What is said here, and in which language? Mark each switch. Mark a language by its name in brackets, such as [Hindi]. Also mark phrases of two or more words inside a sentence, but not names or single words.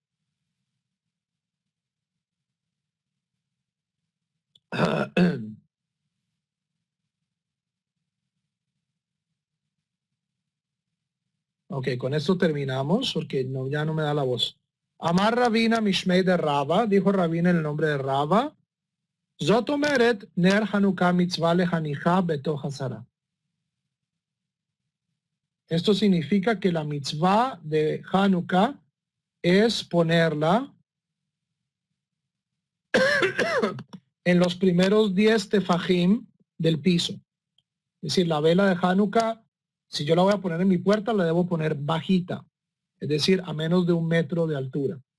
[Spanish] Ok, con esto terminamos, porque ya no me da la voz. [Aramaic] אמר רבינא משמיה דרבא, [Spanish] dijo Rabina en el nombre de Raba, [Hebrew] זאת אומרת נר חנוכה מצוה להניחה בתוך עשרה. [Spanish] Esto significa que la mitzvah de Hanukkah es ponerla en los primeros 10 tefajim del piso. Es decir, la vela de Hanukkah, si yo la voy a poner en mi puerta, la debo poner bajita, es decir, a menos de 1 metro de altura.